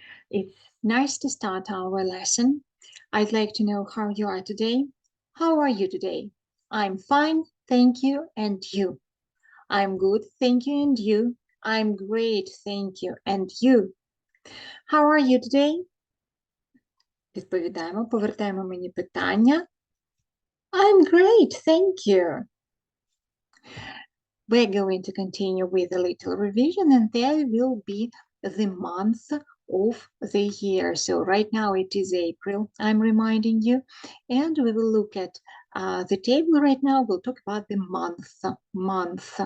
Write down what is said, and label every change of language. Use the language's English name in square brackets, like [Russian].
[English] It's nice to start our lesson. I'd like to know how you are today. How are you today? I'm fine, thank you, and you? I'm good, thank you, and you? I'm great, thank you, and you? How are you today? [Ukrainian] Відповідаємо, повертаємо мені питання. [English] I'm great, thank you. We're going to continue with a little revision, and there will be the month of the year. So right now it is April, I'm reminding you, and we will look at the table right now. We'll talk about the month.